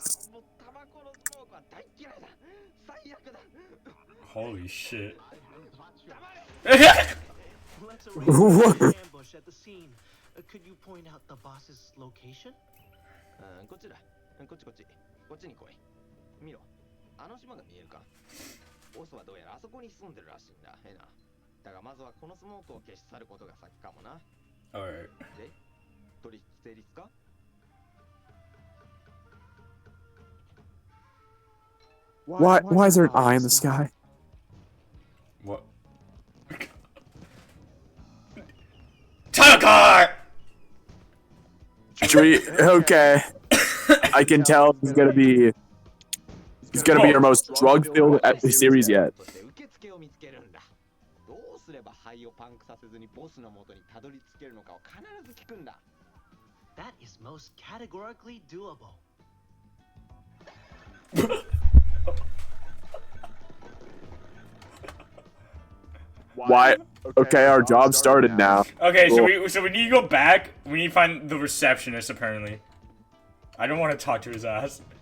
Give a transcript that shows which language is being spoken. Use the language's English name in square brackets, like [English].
[Japanese] もうタバコのスモークは大嫌いだ。最悪だ。 [English] Holy shit. Let's arrange an ambush at the scene. Could you point out the boss's location? [Japanese] こっちだ。こっちこっち。こっちに来い。見ろ。あの島が見えるか。ボスはどうやらあそこに住んでるらしいんだ。な。だがまずはこのスモークを消し去ることが先かもな。 [English] Alright. [Japanese] で、取引成立か? [English] Why is there an eye in the sky? What? Title card! Okay. I can tell he's gonna be your most drug-filled series yet. [Japanese] そして受付を見つけるんだ。どうすれば肺をパンクさせずにボスの元にたどり着けるのかを必ず聞くんだ。 [English] That is most categorically doable. Why? Okay, our job started now. Okay, Cool. so we need to go back. We need to find the receptionist, apparently. I don't want to talk to his ass.